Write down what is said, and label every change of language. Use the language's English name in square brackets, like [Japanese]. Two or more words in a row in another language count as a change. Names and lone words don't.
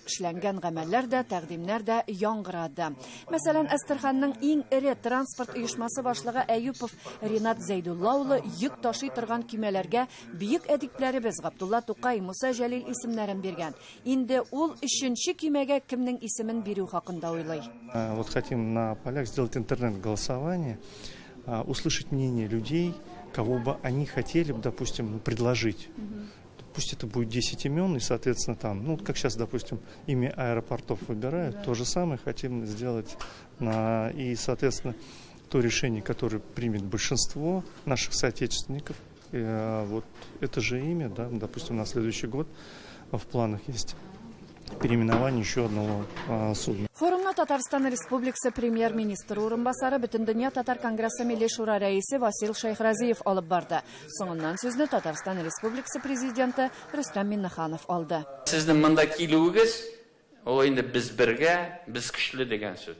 [Tatar] Эшләнгән гамәлләр дә, тәкъдимнәр дә яңгырады. Мәсәлән, Әстерханның иң ире транспорт оешмасы башлыгы Әюпов Ринат Зәйдулла улы йөк ташый торган көймәләргә бөек әдипләребез Габдулла Тукай, Муса Җәлил исемнәрен биргән. Инде ул 3нче көймәгә кемнең исемен бирү хакында уйлый. [Russian] Вот хотим на полях сделать интернет-голосование, услышать мнение людей, кого бы они хотели, допустим, предложить. Пусть это будет 10 имен, и, соответственно, там, ну, как сейчас, допустим, имя аэропортов выбирают, то же самое хотим сделать, и, соответственно, то решение, которое примет большинство наших соотечественников, вот это же имя, да, допустим, на следующий год в планах есть переименование еще одного судна. [Tatar] Форумна Татарстан Республикасы премьер-министры урынбасары Бөтендөнья татар конгрессы Милли шура рәисе Васил Шайхразиев алып барды. Соңыннан сүзне Татарстан Республикасы президенты Рөстәм Миннеханов алды. Сезнең монда килүегез, ул инде без бергә, без көчле дигән сүз.